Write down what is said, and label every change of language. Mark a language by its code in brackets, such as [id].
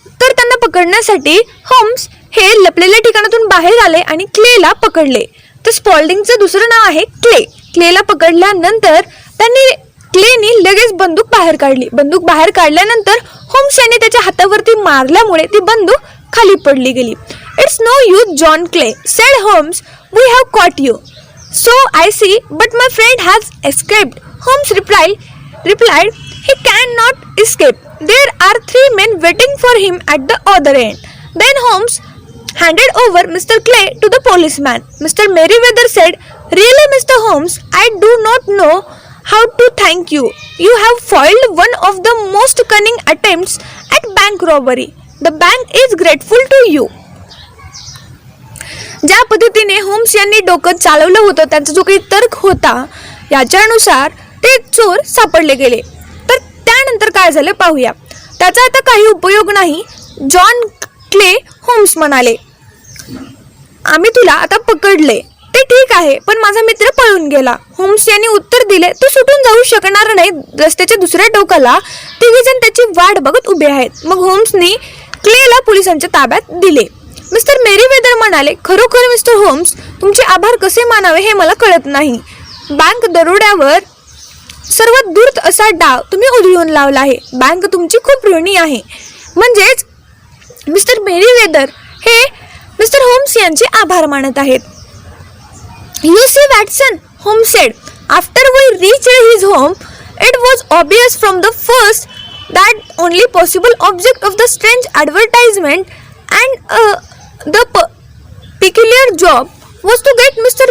[mr] तर त्यांना पकडण्यासाठी होम्स हे लपलेल्या ठिकाणातून बाहेर आले आणि क्लेला पकडले. तर स्पॉल्डिंगचं दुसरं नाव आहे क्ले. क्लेला पकडल्यानंतर त्यांनी क्लेनी लगेच बंदूक बाहेर काढली. बंदूक बाहेर काढल्यानंतर होम्स यांनी त्याच्या हातावरती मारल्यामुळे ती बंदूक खाली पडली गेली. [en] It's no use John Clay, said Holmes, we have caught you. So I see, but my friend has escaped. Holmes replied, he cannot escape. There are 3 men waiting for him at the other end. Then Holmes handed over Mr. Clay to the policeman. Mr. Merriweather said, really, Mr. Holmes, I do not know how to thank you. You have foiled one of the most cunning attempts at bank robbery. The bank is grateful to you. [mr] ज्या पद्धतीने homes यांनी डोकं चालवलं होतं, त्यांचा जो काही तर्क होता, याच्यानुसार ते चोर सापडले गेले. तर त्यानंतर काय झालं पाहूया. त्याचा आता काही उपयोग नाही. जॉन क्ले होम्स म्हणाले, आम्ही तुला आता पकडले ते ठीक आहे, पण माझा मित्र पळून गेला. होम्स यांनी उत्तर दिले, तो सुटून जाऊ शकणार नाही. रस्त्याच्या दुसऱ्या टोकाला तिघेजण त्याची वाट बघत उभे आहेत. मग होम्सनी क्लेला पोलिसांच्या ताब्यात दिले. मिस्टर मेरीवेदर म्हणाले, खरोखर मिस्टर होम्स, तुमचे आभार कसे मानावे हे मला कळत नाही. बँक दरोड्यावर सर्वात दूर असा डाव तुम्ही उधळून लावला आहे. बँक तुमची खूप ऋणी आहे. म्हणजेच मिस्टर मेरीवेदर हे मिस्टर होम्स यांचे आभार मानत आहेत. [en] You see, Watson, Holmes said, after we reached his home, it was obvious from the first that only possible object of the strange advertisement and the peculiar job was to get Mr.